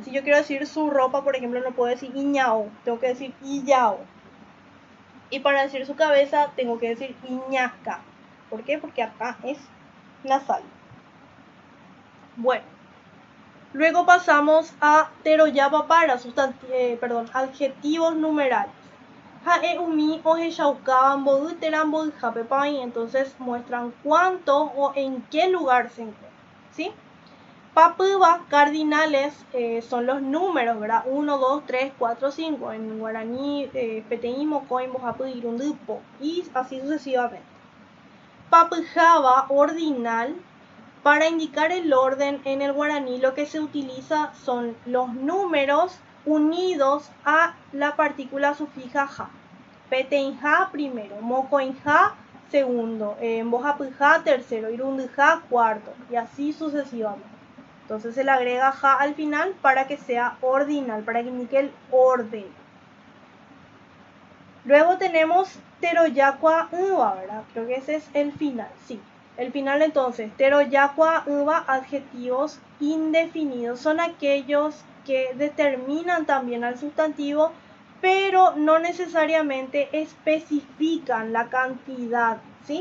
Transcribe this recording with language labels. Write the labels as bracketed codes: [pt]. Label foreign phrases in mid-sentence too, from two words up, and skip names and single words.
[es] Si yo quiero decir su ropa, por ejemplo, no puedo decir iñao, tengo que decir iyao. Y para decir su cabeza, tengo que decir iñaca. ¿Por qué? Porque acá es nasal. Bueno, luego pasamos a teroyapa para adjetivos numerales. [gn] Ha'e umi ohechauka mbo'yterã mbo'yhápe. [es] Entonces muestran cuánto o en qué lugar se encuentra, ¿sí? Papyva, cardinales, son los números, ¿verdad? 1, 2, 3, 4, 5. En guaraní, [gn] peteĩ, mokõi, mbohapy, irundy, po. [es] Y así sucesivamente. Papyháva, ordinal. Para indicar el orden en el guaraní, lo que se utiliza son los números unidos a la partícula sufija ja. Peteĩha primero, mokõiha segundo, mbohapyha tercero, irundyha cuarto, y así sucesivamente. Entonces se le agrega ja al final para que sea ordinal, para que indique el orden. Luego tenemos [gn] teroyakua uva, [es] ¿verdad? Creo que ese es el final, sí. El final entonces, [gn] teroyakua uva, [es] adjetivos indefinidos, son aquellos que determinan también al sustantivo, pero no necesariamente especifican la cantidad, ¿sí?